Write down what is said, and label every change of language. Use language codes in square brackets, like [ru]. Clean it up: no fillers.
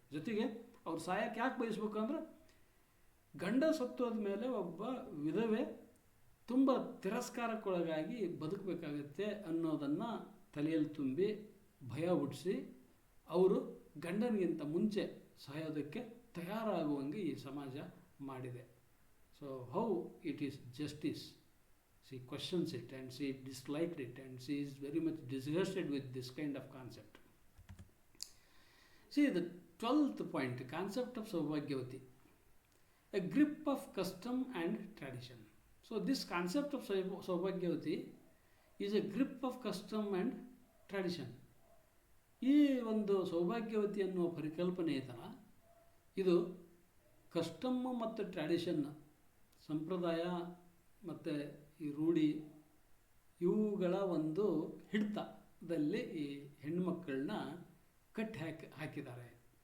[kn] ಜೊತೆಗೆ ಅವ್ರು ಸಾಯಕ್ಕೆ ಯಾಕೆ ಬಯಸ್ಬೇಕು ಅಂದ್ರೆ ಗಂಡ ಸತ್ತೋದ ಮೇಲೆ ಒಬ್ಬ ವಿಧವೆ ತುಂಬ ತಿರಸ್ಕಾರಕ್ಕೊಳಗಾಗಿ ಬದುಕಬೇಕಾಗತ್ತೆ ಅನ್ನೋದನ್ನು ತಲೆಯಲ್ಲಿ ತುಂಬಿ ಭಯ ಹುಟ್ಟಿಸಿ ಅವರು ಗಂಡನಿಗಿಂತ ಮುಂಚೆ ಸಾಯೋದಕ್ಕೆ ತಯಾರಾಗುವಂಗೆ ಈ ಸಮಾಜ ಮಾಡಿದೆ. [en] So how it is justice? She questions it and she disliked it and she is very much disgusted with this kind of concept. See the 12th point, concept of Saubhagyavati, a grip of custom and tradition. So this concept of Saubhagyavati is a grip of custom and tradition. [kn] ಈ ಒಂದು ಸೌಭಾಗ್ಯವತಿ ಅನ್ನುವ ಪರಿಕಲ್ಪನೆ ಇದೆಯಲ್ಲ, ಇದು ಕಸ್ಟಮ್ಮು ಮತ್ತು ಟ್ರ್ಯಾಡಿಷನ್, ಸಂಪ್ರದಾಯ ಮತ್ತು ಈ ರೂಢಿ, ಇವುಗಳ ಒಂದು ಹಿಡಿತದಲ್ಲಿ ಈ ಹೆಣ್ಮಕ್ಕಳನ್ನ ಹಾಕಿದ್ದಾರೆ.